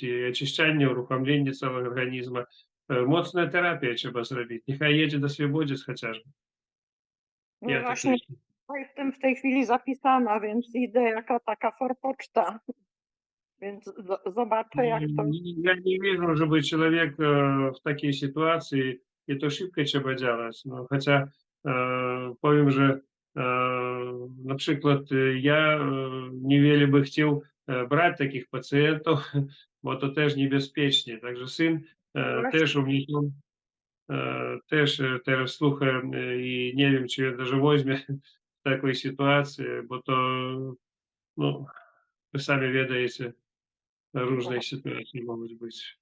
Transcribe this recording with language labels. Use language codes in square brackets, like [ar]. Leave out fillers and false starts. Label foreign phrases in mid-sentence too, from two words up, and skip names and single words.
[pl] I oczyszczanie, uruchomienie całego organizmu. Mocna terapia trzeba zrobić. Niechaj jedzie do Swobodzi chociażby. No Ja tak właśnie, myślę. jestem w tej chwili zapisana, więc idę jako taka forpoczta. Więc zobaczę, jak to. [ru] Я не вижу, чтобы человек в такой ситуации, и то шибко [pl] trzeba działać. No, chociaż powiem, że na przykład ja niewiele by chciał brać takich pacjentów, bo to też niebezpiecznie. Także syn też u mnie też teraz słucha i nie wiem, czy даже weźmie w takiej sytuacji, bo to, no, wy sami wiecie, różne sytuacje mogą być.